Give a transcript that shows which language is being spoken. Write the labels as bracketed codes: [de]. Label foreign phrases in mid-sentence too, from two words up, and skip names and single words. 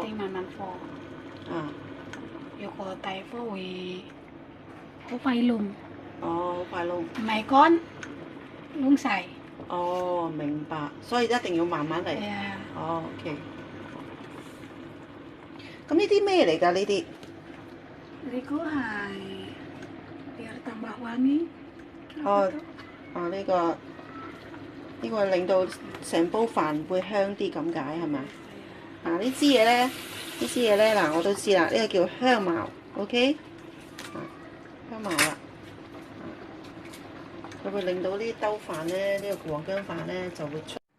[yue] 一定慢慢火。如果大火會好快燶。好快燶。唔係乾，燶晒。明白，所以一定要慢慢嚟。係啊。 OK。咁呢啲咩嚟㗎？呢啲？呢個係 [id] biar tambah wangi。 [yue] 呢個令到成煲飯會香啲咁解係咪？呢支嘢咧，嗱我都知啦，呢個叫香茅 ，OK？香茅啦，佢會令到呢兜飯咧，呢個黃薑飯咧就會出。